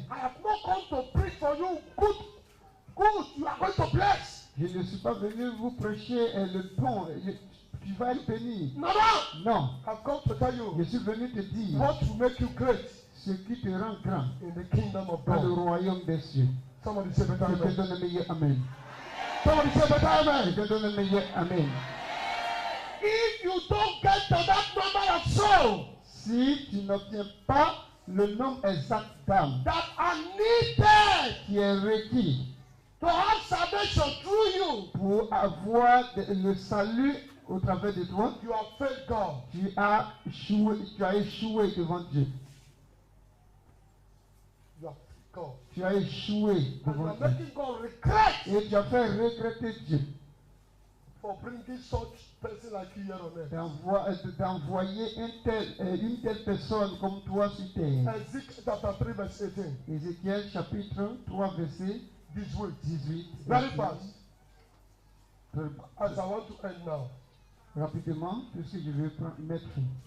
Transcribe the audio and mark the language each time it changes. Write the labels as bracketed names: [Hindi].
[English] I have not come to preach for you good, you are going to bless. [French] Je ne suis pas venu vous prêcher le bon, tu vas être béni. [English] No, no. [French] Non, [English] I've come to tell [French] je [English] you [French] suis venu te dire [English] what will make you great [French] ce qui te rend grand [English] in the kingdom of [French] dans le [English] God. [French] royaume des cieux. [English] Somebody say better [French] Je te [English] amen. [French] donne le meilleur amen. [English] Somebody say better [French] Je [English] amen. [French] te donne le meilleur amen. [English] If you don't get to that number of souls [French] Si tu n'obtiens pas le nombre exact d'âmes [English] that are needed [French] qui est requis [English] to have salvation through you, [French] pour avoir le salut au travers de toi, [English] you have failed God. [French] tu as échoué devant Dieu. [English] You have failed God. [French] Tu as échoué [English] And you [French] devant [English] are [French] Dieu. [English] making God regret [French] Et tu as fait regretter Dieu [English] for bringing such person like you here on earth. [French] d'envoyer une telle personne comme toi sur terre. [English] Ezekiel chapter 3 verse 18. [French] Ézéchiel chapitre 3 verset [English] This week. [French] 18. [English] Very fast. [French] Très- [English] As I want to end now. [French] Rapidement, puisque je vais mettre fin.